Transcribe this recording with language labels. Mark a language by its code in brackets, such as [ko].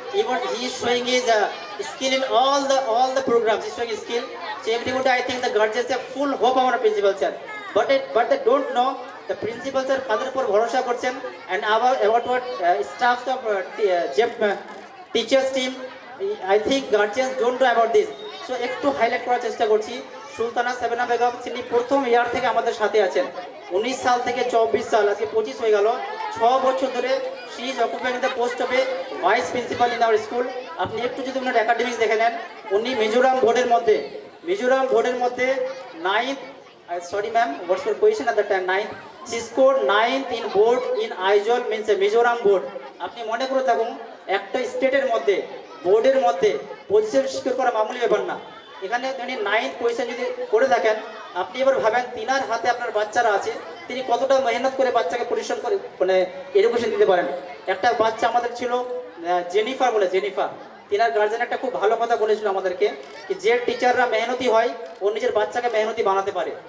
[en] Even he is showing his skill in all the programs. He is showing his skill. So everybody, I think the guardians have full hope on our principal sir. but they don't know the principal sir [bn] তাদের উপর ভরসা করছেন [en] and about what staffs of JEP teachers team I think guardians don't know about this. [bn] So একটু highlight করার চেষ্টা করছি। সুলতানা সাবিনা বেগম তিনি প্রথম ইয়ার থেকে আমাদের সাথে আছেন। 19 সাল থেকে 24 সাল, আজকে 25 হয়ে গেল, 6 বছর ধরে [en] she is occupying the post of a vice principal in our school. [bn] আপনি একটু যদি ওনার একাডেমিক্স দেখে নেন, উনি মিজোরাম বোর্ডের মধ্যে 9th, [en] sorry ma'am, what's your position at that time? 9th. She scored 9th in board in Aizawl, means a Mizoram board. [bn] আপনি মনে করে থাকুন একটা স্টেটের মধ্যে বোর্ডের মধ্যে পজিশন সিকিউর করা মামুলি ব্যাপার না। এখানে তিনি 9th পজিশন যদি করে থাকেন, আপনি এবার ভাবেন তিনার হাতে আপনার বাচ্চারা আছে, তিনি কতটা মেহনত করে বাচ্চাকে পরিশ্রম করে মানে এডুকেশন দিতে পারেন। একটা বাচ্চা আমাদের ছিল জেনিফার বলে, জেনিফার, তিনার গার্জেন একটা খুব ভালো কথা বলেছিল আমাদেরকে, যে টিচাররা মেহনতি হয় ও নিজের বাচ্চাকে মেহনতি বানাতে পারে।